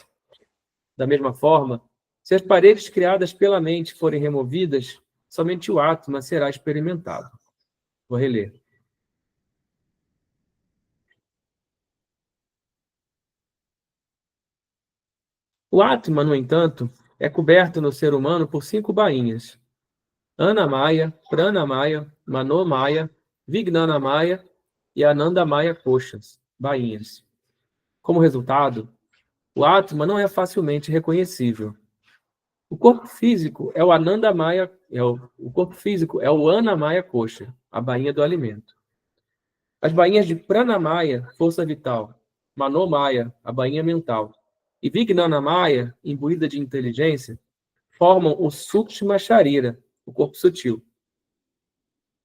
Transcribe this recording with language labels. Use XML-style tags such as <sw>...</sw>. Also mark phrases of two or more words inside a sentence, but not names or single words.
<pt>Da mesma forma, se as paredes criadas pela mente forem removidas, somente o Atman será experimentado. Vou reler. O Atman, no entanto, é coberto no ser humano por 5 bainhas: Anamaya, Pranamaya, Manomaya, Vijnanamaya e Anandamaya koshas, bainhas. Como resultado, o Atman não é facilmente reconhecível. O corpo físico é o Anandamaya, o corpo físico é o</pt> <sa>Anamaya kosha,</sa> <pt>a bainha do alimento. As bainhas de Pranamaya, força vital, Manomaya, a bainha mental, e Vijnanamaya, imbuída de inteligência, formam o</pt> <sa>Sukshma Sharira,</sa> <pt>o corpo sutil.</pt>